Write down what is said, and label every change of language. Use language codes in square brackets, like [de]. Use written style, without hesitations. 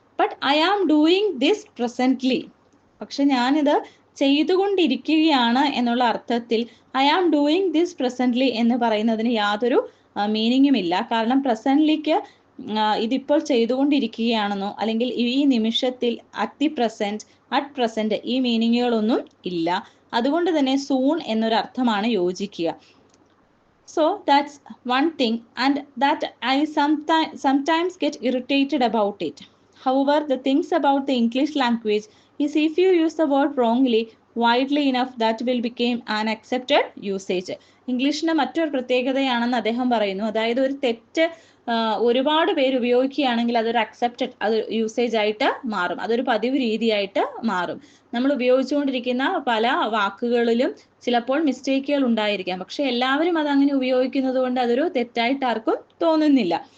[en] but I am doing this presently, [ml] പക്ഷെ ഞാനിത് ചെയ്തുകൊണ്ടിരിക്കുകയാണ് എന്നുള്ള അർത്ഥത്തിൽ [en] I am doing this presently [ml] എന്ന് പറയുന്നതിന് യാതൊരു മീനിങ്ങും ഇല്ല. കാരണം പ്രസന്റ്ലിക്ക് ഇതിപ്പോൾ ചെയ്തുകൊണ്ടിരിക്കുകയാണെന്നോ അല്ലെങ്കിൽ ഈ നിമിഷത്തിൽ, [en] at the present, at present, [ml] ഈ മീനിങ്ങുകളൊന്നും ഇല്ല. അതുകൊണ്ട് തന്നെ സൂൺ എന്നൊരു അർത്ഥമാണ് യോജിക്കുക. [en] So that's one thing, and that I sometimes get irritated about it. However, the things about the English language is if you use the word wrongly widely enough, that will become an accepted usage. [ml] ഇംഗ്ലീഷിന്റെ മറ്റൊരു പ്രത്യേകതയാണെന്ന് അദ്ദേഹം പറയുന്നു. അതായത് ഒരു തെറ്റ് ഒരുപാട് പേര് ഉപയോഗിക്കുകയാണെങ്കിൽ അതൊരു അക്സെപ്റ്റഡ്, അത് യൂസേജ് ആയിട്ട് മാറും, അതൊരു പതിവ് രീതിയായിട്ട് മാറും. നമ്മൾ ഉപയോഗിച്ചുകൊണ്ടിരിക്കുന്ന പല വാക്കുകളിലും ചിലപ്പോൾ മിസ്റ്റേക്കുകൾ ഉണ്ടായിരിക്കാം, പക്ഷെ എല്ലാവരും അത് അങ്ങനെ ഉപയോഗിക്കുന്നത് കൊണ്ട് അതൊരു തെറ്റായിട്ട് ആർക്കും തോന്നുന്നില്ല.